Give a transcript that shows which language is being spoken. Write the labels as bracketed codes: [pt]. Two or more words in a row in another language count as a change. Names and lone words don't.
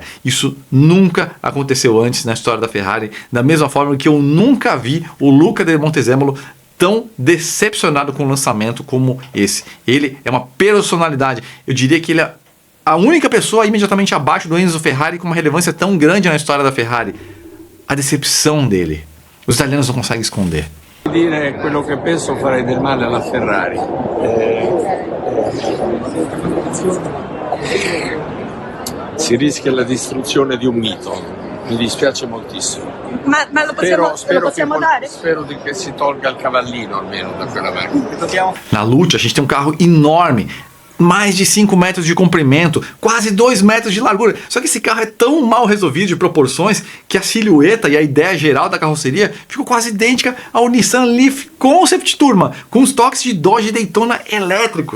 [pt] Isso nunca aconteceu antes na história da Ferrari, da mesma forma que eu nunca vi o Luca de Montezemolo tão decepcionado com o lançamento como esse. Ele é uma personalidade. Eu diria que ele é a única pessoa imediatamente abaixo do Enzo Ferrari com uma relevância tão grande na história da Ferrari. A decepção dele. Os italianos não conseguem esconder. [it] Dire quello che penso farei del male alla Ferrari. Si rischia la distruzione di un mito. Mi dispiace moltissimo. Ma lo possiamo dare? Spero che si tolga il cavallino almeno da quella macchina. [pt] Na Lucci a gente tem um carro enorme, mais de 5 metros de comprimento, quase 2 metros de largura. Só que esse carro é tão mal resolvido de proporções que a silhueta e a ideia geral da carroceria ficou quase idêntica ao Nissan Leaf Concept, turma, com os toques de Dodge Daytona elétrico.